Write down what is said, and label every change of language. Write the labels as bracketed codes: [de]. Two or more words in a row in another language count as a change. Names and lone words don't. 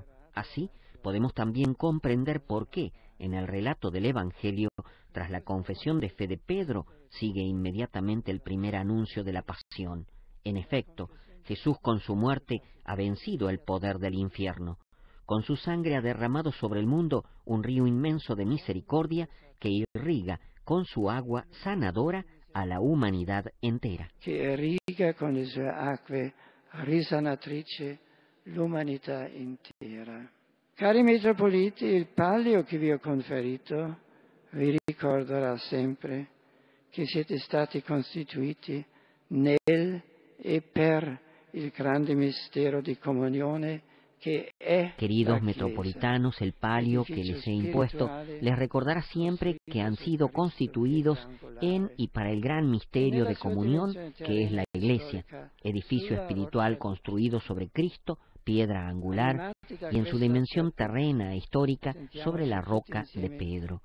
[es] Así, podemos también comprender por qué, en el relato del Evangelio, tras la confesión de fe de Pedro, sigue inmediatamente el primer anuncio de la pasión. En efecto, Jesús con su muerte ha vencido el poder del infierno. Con su sangre ha derramado sobre el mundo un río inmenso de misericordia que irriga con su agua sanadora a la humanidad entera. [it] Che irriga con le sue acque risanatrici l'umanità intera. Cari metropoliti, il palio che vi ho conferito vi ricorderà sempre che siete stati costituiti nel e per il grande mistero di comunione [es] que es. Queridos metropolitanos, el palio que les he impuesto les recordará siempre que han sido constituidos en y para el gran misterio de comunión que es la Iglesia, edificio espiritual construido sobre Cristo, piedra angular, y en su dimensión terrena e histórica sobre la roca de Pedro.